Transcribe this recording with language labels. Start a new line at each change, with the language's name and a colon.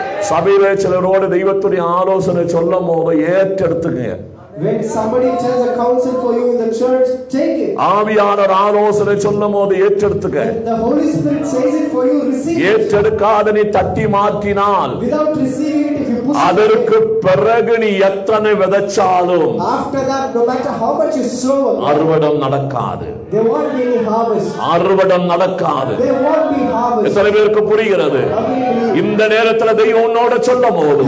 Tamil: சபையிலே சிலரோடு தெய்வத்துடைய ஆலோசனை சொல்லும் போது ஏற்றெடுத்துங்க.
English: When somebody tells a counsel for you in the church, take it.
Tamil: ஆவியானவர் ஆலோசனை சொல்லும் போது ஏற்றெடுத்துக்க.
English: The Holy Spirit says it for you, receive it.
Tamil: ஏற்றெடுக்காத நீ தட்டி மாற்றினால்,
English: without receiving it, if you push
Tamil: அதற்கு பிறகு நீ எத்தனை விதைச்சாலும்,
English: after that, no matter how much you sow,
Tamil: அறுவடம் நடக்காது.
English: there won't be any harvest.
Tamil: அறுவடம் நடக்காது.
English: There won't be harvest.
Tamil: எத்தனை பேருக்கு புரிகிறது? இந்த நேரத்தில் தெய்வம் உன்னோட சொல்லும் போது,